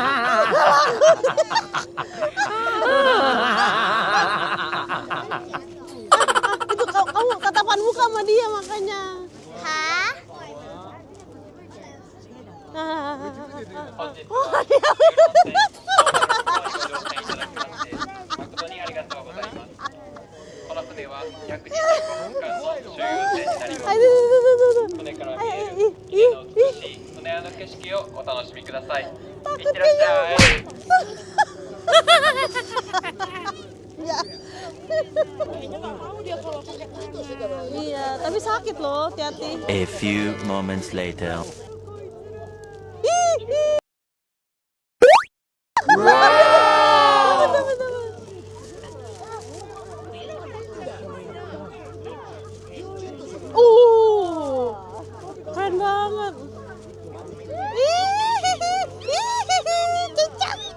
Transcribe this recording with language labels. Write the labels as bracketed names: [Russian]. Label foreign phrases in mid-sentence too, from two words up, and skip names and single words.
[Indonesian] Itu kamu tatapan muka sama dia makanya. Hah? Oh, dia. [Japanese] 誠にありがとうございます。この船は約25分間の所有船になります。船から見える家の美しい船屋の景色をお楽しみください。いってらっしゃい。 [Indonesian] Ya. Iya, tapi sakit loh, hati-hati. [English] A few moments later. [Indonesian] Keren banget. Cicak.